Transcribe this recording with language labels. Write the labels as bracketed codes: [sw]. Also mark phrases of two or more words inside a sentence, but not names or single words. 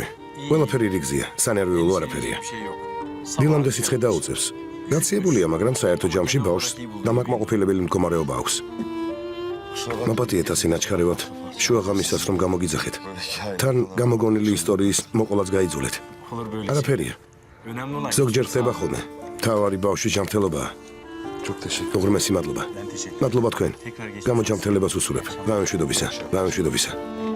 [ka] ყველაფერი რიგზია, სანერვიულო არაფერია. [tr] Bir şey yok. [ka] დილამდე სიცხე დაუწევს. გაციებულია, მაგრამ საერთო ჯამში ბავშვს დამაკმაყოფილებელი მდგომარეობა აქვს. მოპატიეთ ასე ნაჩქარევად, შუაღამისას რომ გამოგიძახეთ. თან გამოგონილი ისტორიის მოყოლაც გაიძულეთ. [tr] Olur böyle. [ka] არაფერია. [tr] Önemli olan. [ka] ზოგჯერ ხდება ხოლმე. თავარი ბავშვის ჯანმრთელობაა. უღრმესი მადლობა. [tr] Ben teşekkür ederim. [ka] მადლობა თქვენ. [tr] Tekrar geçelim. [ka] გამოჯანმრთელებას უსურებ. გამშვიდობისა.